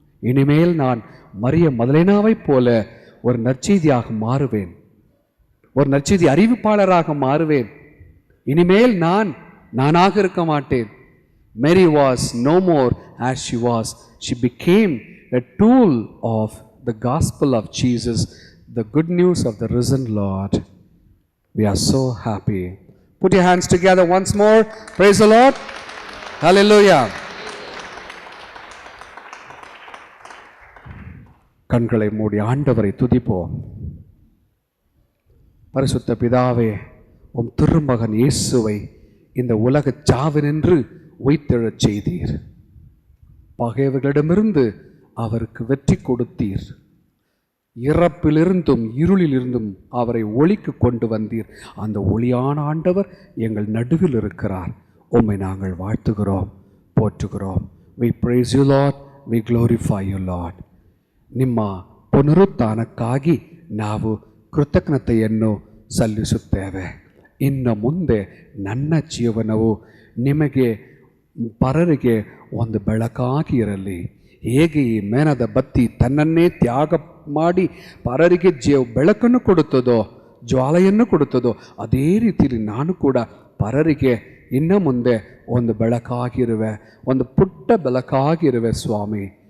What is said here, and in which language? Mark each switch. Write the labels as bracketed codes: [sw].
[ta] இனிமேல் நான் மரிய மதலேனாவைப் போல ஒரு நற்செய்தியாக மாறுவேன், ஒரு நற்செய்தி அறிவிப்பாளராக மாறுவேன். இனிமேல் நானாக இருக்க மாட்டேன். [en] Mary was no more as she was. She became a tool of the gospel of Jesus, the good news of the risen Lord. We are so happy. Put your hands together once more. Praise the Lord. Hallelujah. [ta] கண்களை மூடி ஆண்டவரை துதிப்போம். பரிசுத்த பிதாவே, உம் திருமகன் இயேசுவை இந்த உலக சாவினின்று உயிர்த்தெழச் செய்தீர். பகைவர்களிடமிருந்து அவருக்கு வெற்றி கொடுத்தீர். இறப்பிலிருந்தும் இருளிலிருந்தும் அவரை ஒளிக்கு கொண்டு வந்தீர். அந்த ஒளியான ஆண்டவர் எங்கள் நடுவில் இருக்கிறார். உம்மை நாங்கள் வாழ்த்துகிறோம், போற்றுகிறோம். [en] We praise you Lord, we glorify you Lord. [kn] ನಿಮ್ಮ ಪುನರುತ್ಥಾನಕ್ಕಾಗಿ ನಾವು ಕೃತಜ್ಞತೆಯನ್ನು ಸಲ್ಲಿಸುತ್ತೇವೆ. ಇನ್ನು ಮುಂದೆ ನನ್ನ ಜೀವನವು ನಿಮಗೆ ಪರರಿಗೆ ಒಂದು ಬೆಳಕಾಗಿ ಇರಲಿ. ಹೇಗೆ ಈ ಮೇಣದ ಬತ್ತಿ ತನ್ನನ್ನೇ ತ್ಯಾಗ ಮಾಡಿ ಪರರಿಗೆ ಬೆಳಕನ್ನು ಕೊಡುತ್ತದೋ, ಜ್ವಾಲೆಯನ್ನು ಕೊಡುತ್ತದೋ, ಅದೇ ರೀತಿಯಲ್ಲಿ ನಾನು ಕೂಡ ಪರರಿಗೆ ಇನ್ನು ಮುಂದೆ ಒಂದು ಬೆಳಕಾಗಿರುವೆ, ಒಂದು ಪುಟ್ಟ ಬೆಳಕಾಗಿರುವೆ ಸ್ವಾಮಿ.